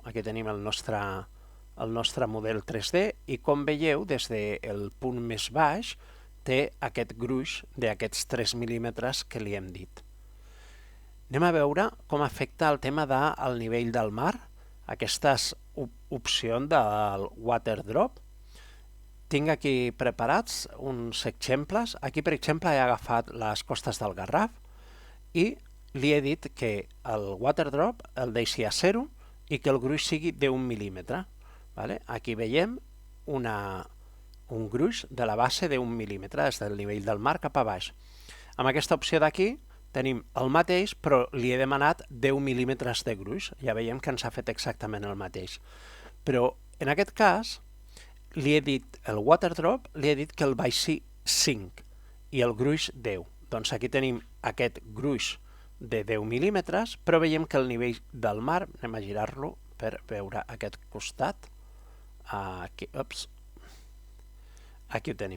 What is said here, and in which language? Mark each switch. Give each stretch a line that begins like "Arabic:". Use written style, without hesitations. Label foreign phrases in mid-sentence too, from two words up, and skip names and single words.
Catalan: Aquí tenim el nostre model 3D i com veieu des del punt més baix té aquest gruix d'aquests 3 mil·límetres que li hem dit. Anem a veure com afecta el tema del nivell del mar, aquestes opcions del
English: water drop.
Catalan: Tinc aquí preparats uns exemples. Aquí, per exemple, he agafat les costes del Garraf i li he dit que el
English: water drop
Catalan: el deixi a 0 i que el gruix sigui d'1 mil·límetre. Aquí veiem un gruix de la base d'1 mil·límetre, des del nivell del mar cap a baix. Amb aquesta opció d'aquí tenim el mateix, però li he demanat 10 mil·límetres de gruix. Ja veiem que ens ha fet exactament el mateix. Però en aquest cas, li he dit, el
English: water drop,
Catalan: li he dit que el baixi 5 i el gruix 10. Doncs aquí tenim aquest gruix de 10 mil·límetres, però veiem que el nivell del mar, anem a girar-lo per veure aquest costat. Aquí ho tenim.